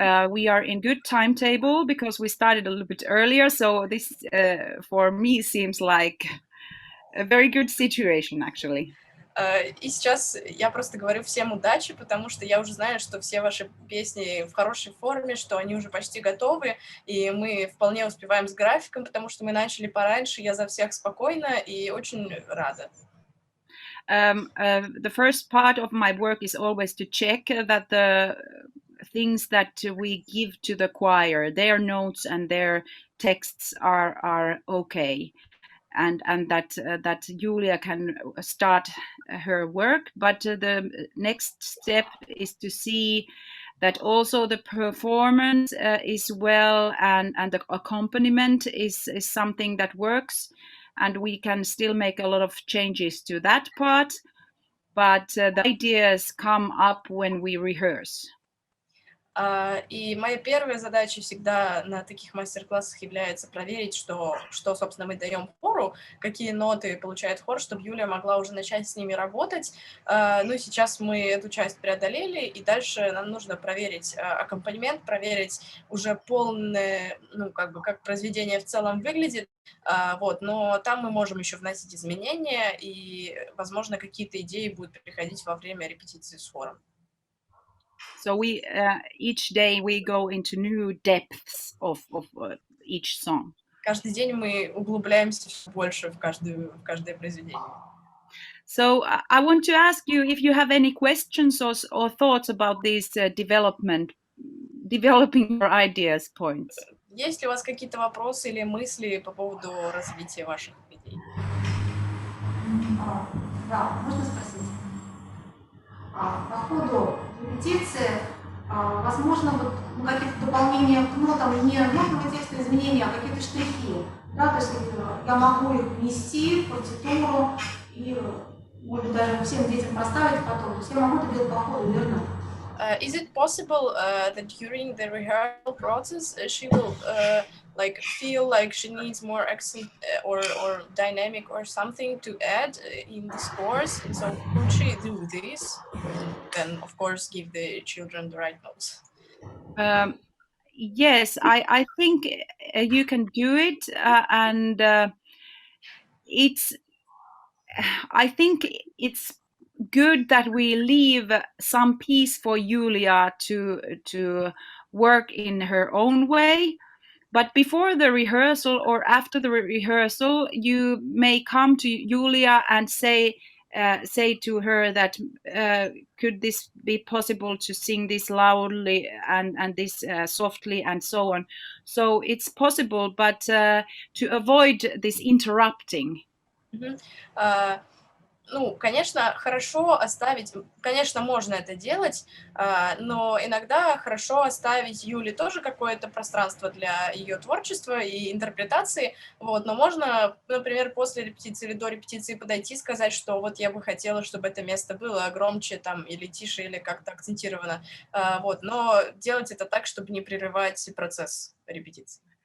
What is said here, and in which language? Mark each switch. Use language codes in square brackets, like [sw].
[en] We are in good timetable because we started a little bit earlier. So this, for me, seems like a very good situation, actually. [ru] И сейчас я просто говорю всем удачи, потому что я уже знаю, что все ваши песни в хорошей форме, что они уже почти готовы, и мы вполне успеваем с графиком, потому что мы начали пораньше. Я за всех спокойна и очень рада. [en] The first part of my work is always to check that the things that we give to the choir, their notes and their texts are okay, and that Julia can start her work. But the next step is to see that also the performance is well, and the accompaniment is something that works. And we can still make a lot of changes to that part, but the ideas come up when we rehearse. [ru] И моя первая задача всегда на таких мастер-классах является проверить, что, собственно, мы даем хору, какие ноты получает хор, чтобы Юлия могла уже начать с ними работать. Ну и сейчас мы эту часть преодолели, и дальше нам нужно проверить аккомпанемент, проверить уже полное, как произведение в целом выглядит. Но там мы можем еще вносить изменения, и, возможно, какие-то идеи будут приходить во время репетиции с хором. [en] So we each day we go into new depths of each song. [ru] Каждый день мы углубляемся все больше в каждое произведение. [en] So I want to ask you if you have any questions or thoughts about this developing your ideas points. [ru] Есть ли у вас какие-то вопросы или мысли по поводу развития ваших идей? Да, можно спросить? По ходу репетиции, возможно, вот ну, какие-то дополнения к нотам, не нотного текста изменения, а какие-то штрихи. Да, то есть я могу их внести в партитуру и, может быть, даже всем детям поставить потом. То есть я могу это делать по ходу, верно? [en] Is it possible that during the rehearsal process she will like feel like she needs more accent or dynamic or something to add in the scores? And so could she do this? Then of course give the children the right notes. Yes, I think you can do it, and it's. I think it's good that we leave some peace for Julia to work in her own way. But before the rehearsal or after the rehearsal, you may come to Julia and say to her that could this be possible to sing this loudly and this softly and so on. So it's possible, but to avoid this interrupting. [ru] Ну, конечно, хорошо оставить, конечно, можно это делать, но иногда хорошо оставить Юле тоже какое-то пространство для ее творчества и интерпретации, вот, но можно, например, после репетиции или до репетиции подойти и сказать, что вот я бы хотела, чтобы это место было громче там или тише, или как-то акцентировано, вот, но делать это так, чтобы не прерывать процесс репетиции.